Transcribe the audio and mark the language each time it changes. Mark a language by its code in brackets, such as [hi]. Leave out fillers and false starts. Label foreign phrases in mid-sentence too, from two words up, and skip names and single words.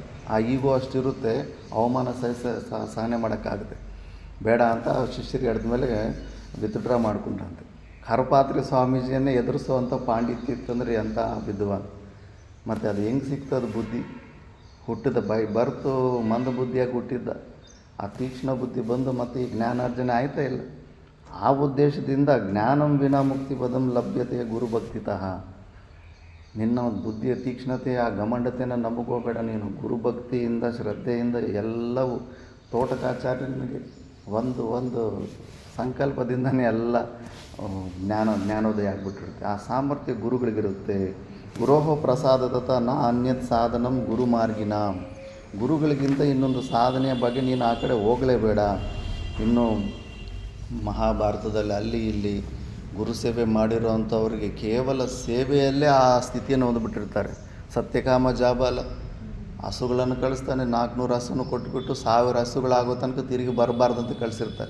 [kn] ಆ ಈಗೋ ಅಷ್ಟಿರುತ್ತೆ, ಅವಮಾನ ಸಹನೆ ಮಾಡೋಕ್ಕಾಗುತ್ತೆ, ಬೇಡ ಅಂತ ಶಿಷ್ಯರಿಗೆ ಹಿಡಿದ ಮೇಲೆ ವಿತ್ಡ್ರಾ ಮಾಡ್ಕೊಂಡ್ರಂತೆ. ಕರಪಾತ್ರಿ ಸ್ವಾಮೀಜಿಯನ್ನೇ ಎದುರಿಸುವಂಥ ಪಾಂಡಿತ್ಯ ಇತ್ತಂದರೆ ಎಂಥ ವಿದ್ವಾನ್. ಮತ್ತು ಅದು ಹೆಂಗೆ ಸಿಗ್ತದೆ ಬುದ್ಧಿ, ಹುಟ್ಟಿದ ಬರ್ತು ಮಂದ ಬುದ್ಧಿಯಾಗಿ ಹುಟ್ಟಿದ್ದ, ಆ ತೀಕ್ಷ್ಣ ಬುದ್ಧಿ ಬಂದು ಮತ್ತು ಈ ಜ್ಞಾನಾರ್ಜನೆ ಆಯ್ತಾ ಇಲ್ಲ. ಆ ಉದ್ದೇಶದಿಂದ [sa] ಜ್ಞಾನಂ ವಿನಾ ಮುಕ್ತಿ ಪದಂ ಲಭ್ಯತೆ ಗುರುಭಕ್ತಿತಃ. [kn] ನಿನ್ನ ಬುದ್ಧಿಯ ತೀಕ್ಷ್ಣತೆ, ಆ ಗಮಂಡತೆಯನ್ನು ನಂಬಿಕೋಬೇಡ ನೀನು. ಗುರುಭಕ್ತಿಯಿಂದ, ಶ್ರದ್ಧೆಯಿಂದ ಎಲ್ಲವೂ ತೋಟಕಾಚಾರ್ಯನಿಗೆ ಒಂದು ಸಂಕಲ್ಪದಿಂದನೇ ಎಲ್ಲ ಜ್ಞಾನೋದಯ ಆಗಿಬಿಟ್ಟಿರುತ್ತೆ. ಆ ಸಾಮರ್ಥ್ಯ ಗುರುಗಳಿಗಿರುತ್ತೆ. [sa] ಗುರೋಹ ಪ್ರಸಾದತಃ ನ ಅನ್ಯತ್ ಸಾಧನಂ ಗುರುಮಾರ್ಗಿನ. [kn] ಗುರುಗಳಿಗಿಂತ ಇನ್ನೊಂದು ಸಾಧನೆಯ ಬಗ್ಗೆ ನೀನು ಆ ಕಡೆ ಹೋಗಲೇಬೇಡ. ಇನ್ನು ಮಹಾಭಾರತದಲ್ಲಿ ಅಲ್ಲಿ ಇಲ್ಲಿ ಗುರು ಸೇವೆ ಮಾಡಿರೋವಂಥವ್ರಿಗೆ ಕೇವಲ ಸೇವೆಯಲ್ಲೇ ಆ ಸ್ಥಿತಿಯನ್ನು ಹೊಂದ್ಬಿಟ್ಟಿರ್ತಾರೆ. ಸತ್ಯಕಾಮ ಜಾಬಾಲ ಹಸುಗಳನ್ನು ಕಳಿಸ್ತಾನೆ, 400 ಹಸುವನ್ನು ಕೊಟ್ಬಿಟ್ಟು 1000 ಹಸುಗಳಾಗೋ ತನಕ ತಿರುಗಿ ಬರಬಾರ್ದಂತ ಕಳಿಸಿರ್ತಾರೆ.